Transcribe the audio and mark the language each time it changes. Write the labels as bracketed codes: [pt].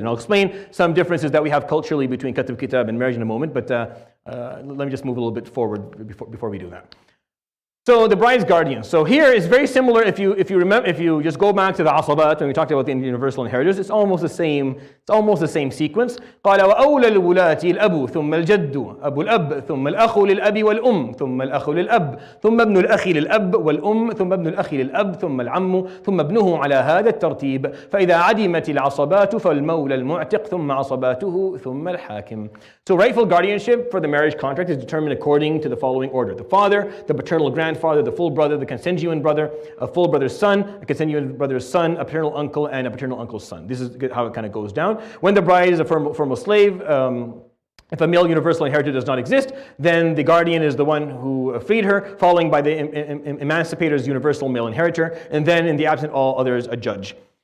[en] And I'll explain some differences that we have culturally between Katb Kitab and marriage in a moment. But let me just move a little bit forward before we do that. So the bride's guardian. So here it's very similar. If you remember, if you just go back to the asabat when we talked about the universal inheritors, it's almost the same. It's almost the same sequence. [ar] قال وأولى الولاة الأب ثم الجد أبو الأب ثم الأخ للأب والأم ثم الأخ للأب ثم ابن الأخ للأب والأم ثم ابن الأخ للأب ثم العم ثم ابنه على هذا الترتيب فإذا عدمت العصبات فالمولى المعتق ثم عصباته ثم الحاكم. [en] So rightful guardianship for the marriage contract is determined according to the following order: the father, the paternal grandfather, the full brother, the consanguine brother, a full brother's son, a consanguine brother's son, a paternal uncle, and a paternal uncle's son. This is how it kind of goes down. When the bride is a formal slave, if a male universal inheritor does not exist, then the guardian is the one who freed her, following by the emancipator's universal male inheritor, and then in the absent all others, a judge.